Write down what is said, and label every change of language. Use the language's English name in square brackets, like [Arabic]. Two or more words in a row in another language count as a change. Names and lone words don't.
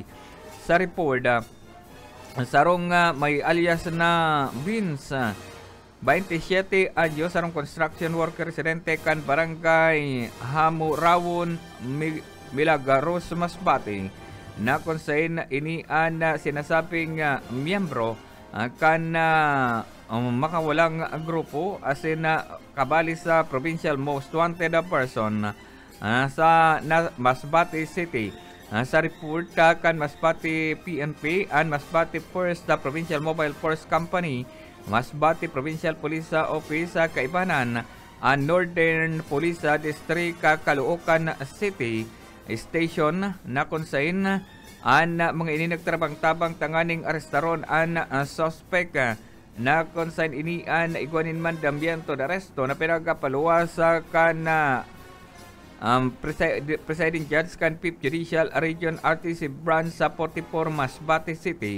[Bikol] Sa report sarong may alias na Vince, 27 anyos, sarong [English] construction worker, [Bikol] residente kan Barangay Hamurawon, Milagros, Masbate, na kung saan ini ang sinasabing miyembro kan makawalang grupo asin kabali sa [English] provincial most wanted person [Bikol] sa Masbate City. Sa report kan Masbate PNP and Masbate First Provincial Mobile Force Company, Masbate Provincial Police Office, kaibanan ang Northern Police District Caloocan City Station na kung saan ang mga ini nagtrabang-tabang tanganing arestaron ang suspect na kung saan ini ang igwanin mandambiento de arresto na pinagapaluwas kan Presiding Judge kan 5th Judicial Region RTC Branch sa 44 Masbate City.